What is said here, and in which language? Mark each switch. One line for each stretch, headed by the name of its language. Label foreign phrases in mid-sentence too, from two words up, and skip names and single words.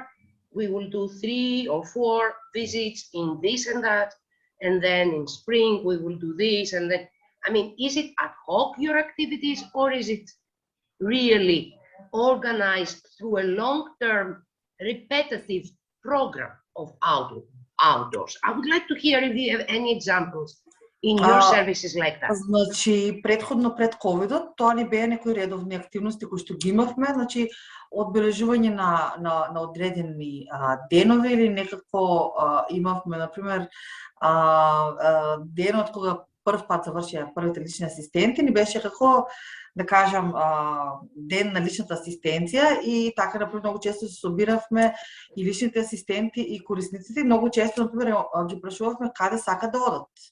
English: We will do 3 or 4 visits in this and that, and then in spring we will do this, and then, I mean, is it ad hoc, your activities, or is it really organized through a long-term, repetitive program of outdoors? I would like to hear if you have any examples in your services like that.
Macedonian: Значи, предходно пред ковидот, тоа не беа некои редовни активности кои што ги имавме, значи одбележување на одредени денови или некако имавме, например, денот кога прв пат завршија првите лични асистенти, ни беше како, да кажам, ден на личната асистенција и така, например, многу често се собиравме и личните асистенти и корисниците, многу често, например, ги прашувавме каде сакат да одат.